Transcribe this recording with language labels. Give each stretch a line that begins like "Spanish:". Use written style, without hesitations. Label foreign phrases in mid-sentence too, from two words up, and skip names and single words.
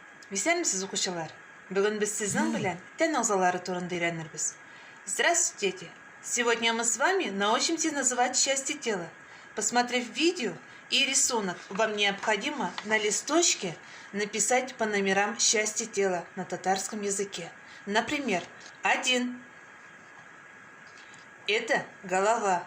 Tatar: Исәнмесез, укучылар? Бүген без сезнең белән тән агзалары турында өйрәнербез.
Russian: Здравствуйте, дети! Сегодня мы с вами научимся называть части тела. Посмотрев видео и рисунок, вам необходимо на листочке написать по номерам части тела на татарском языке. Например, 1. Это голова.